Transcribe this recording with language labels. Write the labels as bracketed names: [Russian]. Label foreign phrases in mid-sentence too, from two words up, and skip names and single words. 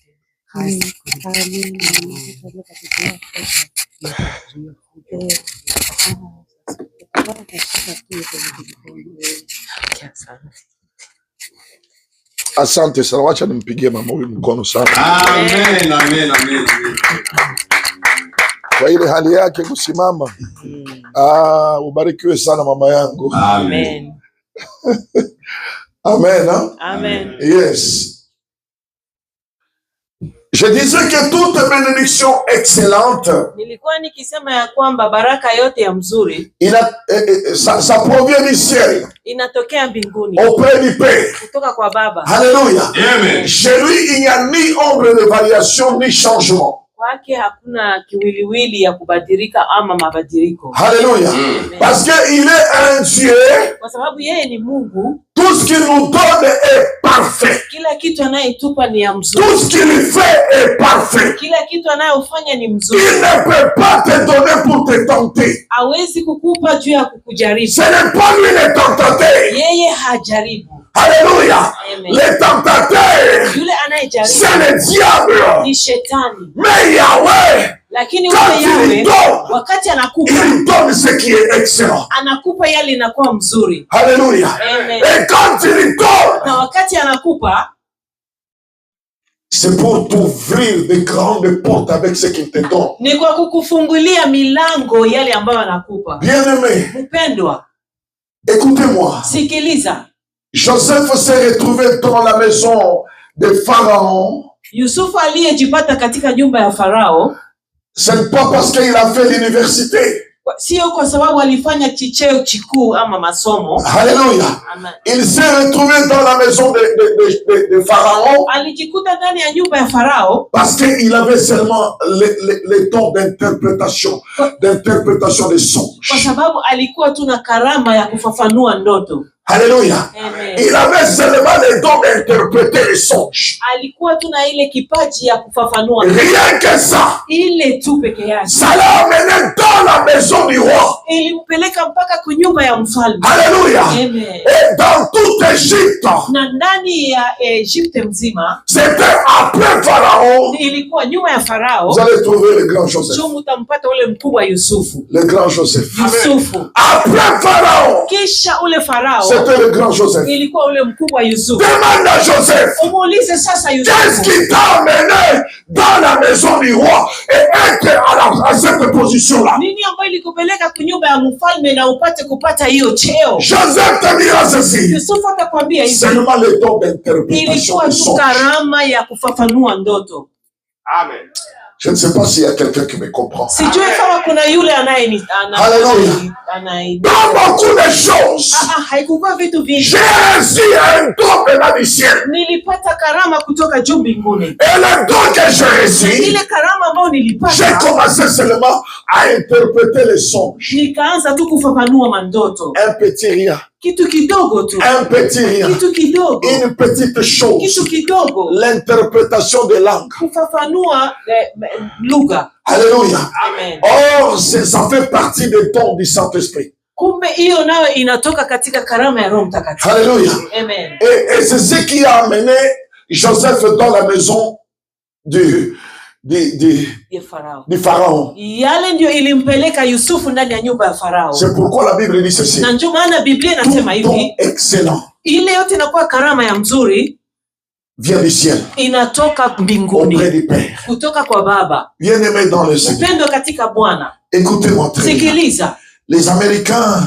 [Swahili] Asante sana, wacha nimpigie mama huyu mkono sana. Amen, amen, amen. Kwa ile hali yake kusimama. Ubarikiwe sana mama yangu. Amen. Amen. Hein? Amen. Yes. [French] Je disais que toute bénédiction excellente, [Swahili] nilikuwa nikisema ya kwamba baraka yote ya mzuri [French] ça provient du ciel, [Swahili] inatokea mbinguni, [French] auprès du Père. [Swahili] kutoka kwa Baba. [French] Alléluia. Amen. Chez lui, il n'y a ni ombre de variation, ni changement. [Swahili] Kwake hakuna kiwiliwili ya kubadilika ama mabadiliko. [French] Alléluia. Parce qu'il est un Dieu. [Swahili] Kwa sababu yeye ni Mungu. [French] Tout ce qu'il nous donne est parfait. [Swahili] Kila kitu anayetupa ni ya mzuri. [French] Tout ce qu'il fait est parfait. [Swahili] Kila kitu anayofanya ni mzuri. [French] Il ne peut pas te donner pour te tenter. [Swahili] Hawezi kukupa juu ya kukujaribu. [French] Ce n'est pas lui le tentateur. [Swahili] Yeye hajaribu. [French] Alléluia. Amen. Le tentateur, [Swahili] Yule anayejaribu [French] c'est le diable. [Swahili] ni shetani. [French] Mais Yahweh, [Swahili] Lakini [French] quand [Swahili] ule [French] il Yahweh donne, [Swahili] wakati anakupa, [French] il donne ce qui est excellent. [Swahili] anakupa yale inakuwa mzuri. [French] Alléluia. Amen. Et quand il donne, [Swahili] Na wakati anakupa, [French] c'est pour t'ouvrir de grandes portes avec ce qu'il te donne. [Swahili] ni kwa kukufungulia milango yale ambayo anakupa. [French] Bien-aimé, [Swahili] Mpendwa, [French] écoutez-moi. [Swahili] sikiliza. [French] Joseph s'est retrouvé dans la maison de Pharaon. [Swahili] Yusufu aliyejipata katika nyumba ya Farao, [French] Ce n'est pas parce qu'il a fait l'université. [Swahili] sio kwa sababu alifanya cheo kikuu ama masomo. [French] Alléluia. Amen. Il s'est retrouvé dans la maison de Pharaon [Swahili] Alijikuta ndani ya nyumba ya Farao [French] parce qu'il avait seulement les dons d'interprétation des songes. [Swahili] kwa sababu alikuwa tu na karama ya kufafanua ndoto. [French] Alléluia. Amen. Il avait seulement les dons d'interpréter les songes. [Swahili] Alikuwa tu na ile kipaji ya kufafanua. [French] Rien que ça. [Swahili] Ile tu peke yake. [French] Ça l'a amené dans la maison du roi. [Swahili] Ilimpeleka mpaka kwa nyumba ya mfalme. [French] Alléluia. Amen. Et dans toute Égypte, [Swahili] Na ndani ya Egypte mzima, [French] c'était après Pharaon. [Swahili] ilikuwa nyuma ya Farao. [French] Vous allez trouver le grand Joseph. [Swahili] Juu mtampata ule mkubwa Yusufu. [French] Le grand Joseph. [Swahili] Yusufu. [French] Après Pharaon, [Swahili] Kisha ule Farao, [French] c'était le grand Joseph. [Swahili] ilikuwa ule mkubwa Yusufu. [French] Demande à Joseph, [Swahili] Umuulize sasa [French] qu'est-ce [Swahili] Yusufu, [French] qui t'a amené dans la maison du roi et être à cette position-là? [Swahili] nini ambayo ilikupeleka kwa nyumba ya mfalme na upate kupata hiyo cheo? [French] Joseph te dira ceci. [Swahili] Yusufu atakwambia hivi, [French] Seulement le don d'interprétation [Swahili] ilikuwa [French] des [Swahili] tu [French] songes. [Swahili] karama ya kufafanua ndoto. Amen. [French] Je ne sais pas s'il y a quelqu'un qui me comprend. [Swahili] Sijui kama kuna yule Hallelujah. [French] Dans beaucoup de choses, [Swahili] haikukuwa vitu vingi. [French] j'ai reçu un don venant du ciel. [Swahili] Nilipata karama kutoka juu mbinguni. [French] Et le don que j'ai reçu, [Swahili] Ile karama ambayo [French] j'ai [Swahili] nilipata, [French] commencé seulement à interpréter les songes. [Swahili] nikaanza tu kufafanua mandoto. [French] Un petit rien. [Swahili] Kitu kidogo tu. [French] Un petit rien. [Swahili] Kitu kidogo. [French] Une petite chose. [Swahili] Kitu kidogo. [French] L'interprétation des langues. [Swahili] Kufafanua lugha. [French] Alléluia. Amen. Or, ça fait partie des dons du Saint-Esprit. [Swahili] Kumbe hiyo nayo inatoka katika karama ya Roho Mtakatifu. [French] Alléluia. Amen. Et c'est ce qui a amené Joseph dans la maison du Pharaon. [Swahili] Yale ndio ilimpeleka Yusufu ndani ya nyumba ya Farao. [French] C'est pourquoi la Bible dit ceci. [Swahili] Na ndio maana Biblia inasema [French] Tout don [Swahili] hivi, [French] excellent [Swahili] ile yote inakuwa karama ya mzuri [French] vient du ciel, [Swahili] inatoka mbinguni, [French] auprès du Père. [Swahili] kutoka kwa Baba. [French] Bien-aimé dans le Seigneur, [Swahili] Upendo katika Bwana. [French] écoutez-moi très bien. [Swahili] Sikiliza. [French] Les Américains,